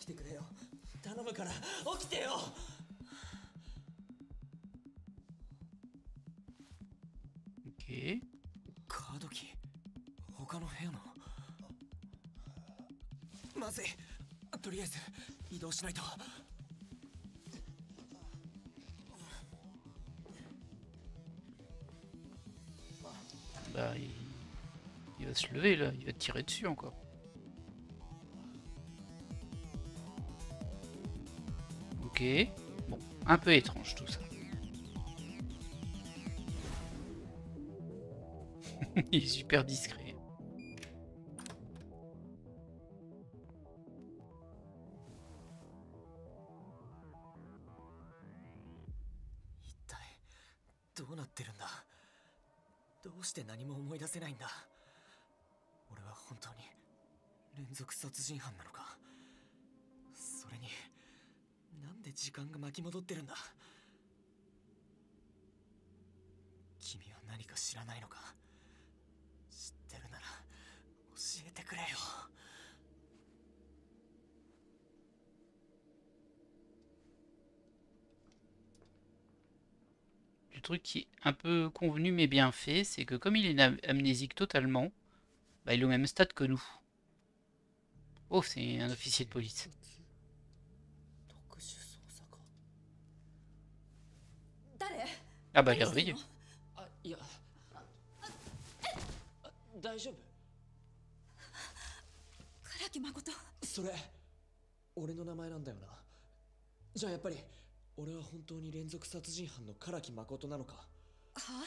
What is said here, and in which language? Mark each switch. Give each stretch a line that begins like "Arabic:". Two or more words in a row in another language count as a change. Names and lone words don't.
Japanese: てよ頼むから起きてよ。
French: Ok.
Japanese: カードキー他の部屋の。まずい、とりあえず移動しないと。
French: Bah, il va se lever là, il va te tirer dessus encore. Ok. Bon, un peu étrange tout ça. Il est super discret. Qu'est-ce qui se passe?
Japanese: どうして何も思い出せないんだ。俺は本当に連続殺人犯なのか。それになんで時間が巻き戻ってるんだ。君は何か知らないのか。知ってるなら教えてくれよ。
French: Le truc qui est un peu convenu mais bien fait, c'est que comme il est amnésique totalement, bah, il est au même stade que nous. Oh, c'est un officier de police. Ah bah, il est réveillé.
Japanese: いや、大丈夫？唐木誠。それ俺の名前なんだよな。じゃあやっぱり俺は本当に連続殺人犯の唐木誠なのか。は？